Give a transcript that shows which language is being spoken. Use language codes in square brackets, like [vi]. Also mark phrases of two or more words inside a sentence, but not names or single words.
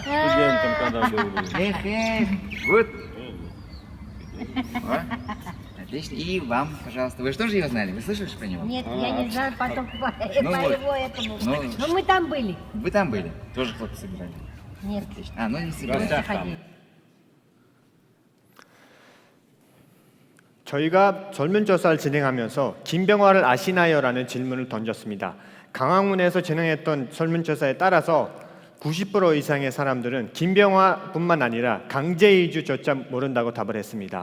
[ru] Студентом когда был. Эх, good. Отлично. И вам, пожалуйста. Вы же тоже его знали? Вы слышали про него? Нет, я не знаю, потом по Ну вот. его этому. Ну, Но мы там были. Вы там были? Тоже хлопцы собирали? Нет, Отлично. А, ну не собирали. просто ходили. [ko] 저희가 설문조사를 진행하면서 김병화를 아시나요라는 질문을 던졌습니다. 강화문에서 진행했던 설문조사에 따라서 90% 이상의 사람들은 김병화뿐만 아니라 강제이주조차 모른다고 답을 했습니다.